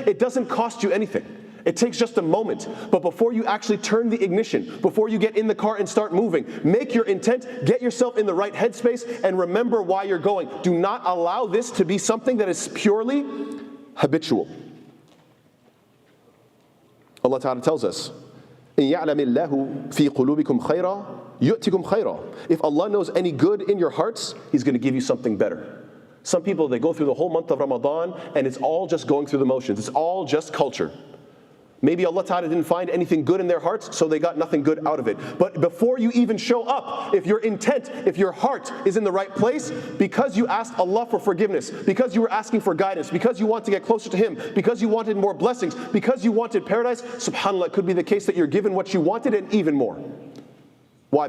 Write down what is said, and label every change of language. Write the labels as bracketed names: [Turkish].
[English] It doesn't cost you anything. It takes just a moment. But before you actually turn the ignition, before you get in the car and start moving, make your intent, get yourself in the right headspace, and remember why you're going. Do not allow this to be something that is purely habitual. Allah Ta'ala tells us, [Arabic] إِن يَعْلَمِ اللَّهُ فِي قُلُوبِكُمْ خَيْرًا يُؤْتِكُمْ خَيْرًا. [English] If Allah knows any good in your hearts, He's going to give you something better. Some people, they go through the whole month of Ramadan, and it's all just going through the motions. It's all just culture. Maybe Allah Ta'ala didn't find anything good in their hearts, so they got nothing good out of it. But before you even show up, if your intent, if your heart is in the right place, because you asked Allah for forgiveness, because you were asking for guidance, because you want to get closer to Him, because you wanted more blessings, because you wanted paradise, subhanAllah, it could be the case that you're given what you wanted and even more. Why?